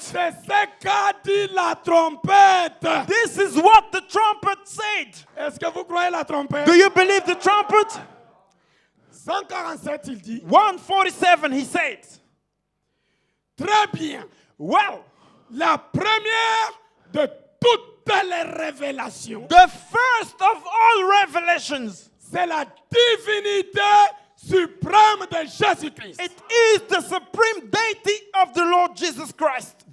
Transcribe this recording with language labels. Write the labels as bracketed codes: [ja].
[fr] C'est ce qu'a dit la trompette. [en] This is what the trumpet said. [fr] Est-ce que vous croyez la trompette? [en] Do you believe the trumpet? [fr] 147, il dit. [en] 147, he said. [fr] Très bien. [en] Well, [fr] La première de toutes les révélations, [en] the first of all revelations, [fr] c'est la divinité suprême de Jésus-Christ. [en] it is the supreme deity of the Lord Jesus Christ.